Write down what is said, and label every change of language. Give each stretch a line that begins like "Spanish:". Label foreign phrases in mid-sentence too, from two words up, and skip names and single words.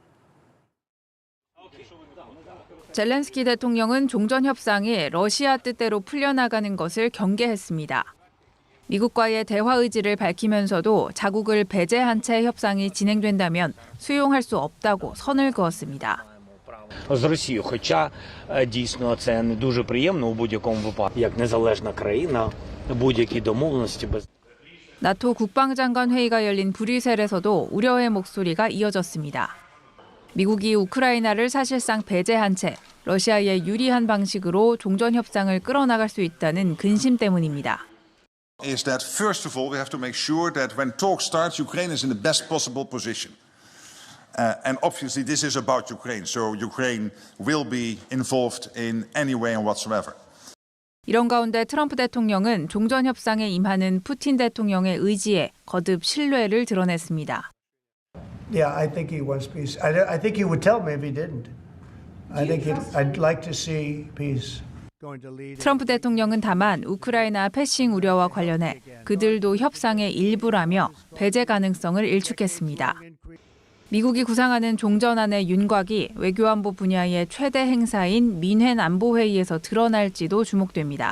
Korean: 젤렌스키 대통령은 종전 협상이 러시아 뜻대로 풀려나가는 것을 경계했습니다. 미국과의 대화 의지를 밝히면서도 자국을 배제한 채 협상이 진행된다면 수용할 수 없다고 선을 그었습니다.
Ukrainian: з Росією, хоча дійсно це не дуже приємно у будь-якому випадку, як незалежна країна, будь-які домовленості без
Korean: 나토 국방장관 회의가 열린 브뤼셀에서도 우려의 목소리가 이어졌습니다. 미국이 우크라이나를 사실상 배제한 채 러시아에 유리한 방식으로 종전 협상을 끌어나갈 수 있다는 근심 때문입니다.
English: is that first of all we have to make sure that when talks start, Ukraine is in the best possible position. And obviously this is about Ukraine, so Ukraine will be involved in any way and whatsoever.
Korean: 이런 가운데 트럼프 대통령은 종전 협상에 임하는 푸틴 대통령의 의지에 거듭 신뢰를 드러냈습니다.
English: Yeah, I think he wants peace. I think he would tell me if he didn't. I'd like to see peace.
Korean: 트럼프 대통령은 다만 우크라이나 패싱 우려와 관련해 그들도 협상의 일부라며 배제 가능성을 일축했습니다. 미국이 구상하는 종전안의 윤곽이 외교안보 분야의 최대 행사인 민헨 안보회의에서 드러날지도 주목됩니다.